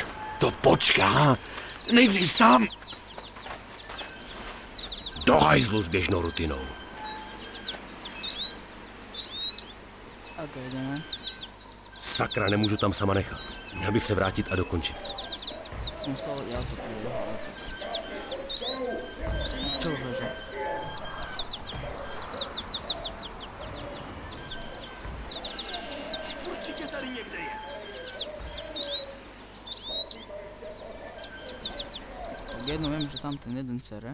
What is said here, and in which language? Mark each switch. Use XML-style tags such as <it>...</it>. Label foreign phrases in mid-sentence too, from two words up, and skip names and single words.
<cs>To počká. Nejdřív sám. Do hajzlu s běžnou rutinou. Tak jdeme. Sakra, nemůžu tam sama nechat. Měl bych se vrátit a dokončit to.</cs> <sk>Som musel ja to povedal, ale tak. Čo už leží?</sk> <cs>Určitě tady někde je.</cs> <sk>Tak jedno viem, že tam ten jeden cere.</sk>